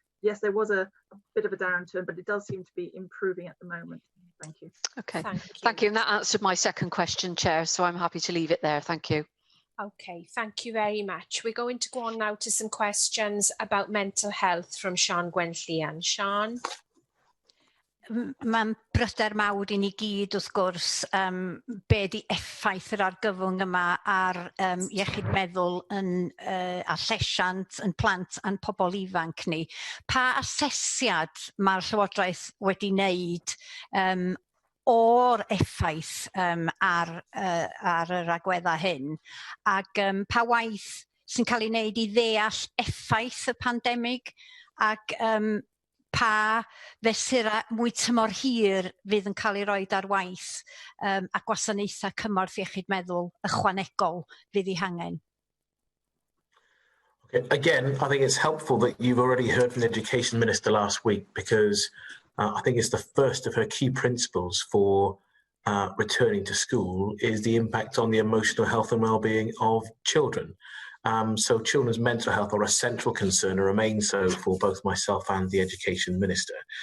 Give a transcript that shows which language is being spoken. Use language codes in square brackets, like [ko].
[en] yes, there was a bit of a downturn, but it does seem to be improving at the moment. Thank you. Okay, thank you. And that answered my second question, Chair, so I'm happy to leave it there. Thank you. Okay, thank you very much. We're going to go on now to some questions about mental health from Sian Gwenllian. Sian? [cy] Mae'n bryder mawr i ni gyd wrth gwrs be di effaith yr argyfwng yma ar iechyd meddwl a llesiant yn plant a'n pobl ifanc ni. Pa asesiad mae'r Llywodraeth wedi wneud o'r effaith ar yr agweddau hyn, ac pa waith sy'n cael ei wneud i ddeall effaith y pandemig, ac pa fesura mwy tymor hir fydd yn cael ei roed ar waith a gwasanaethau cymorth iechyd meddwl ychwanegol fydd ei hangen. [en] Okay. Again, I think it's helpful that you've already heard from the Education Minister last week, because I think it's the first of her key principles for returning to school is the impact on the emotional health and well-being of children. So children's mental health are a central concern and remain so for both myself and the Education Minister.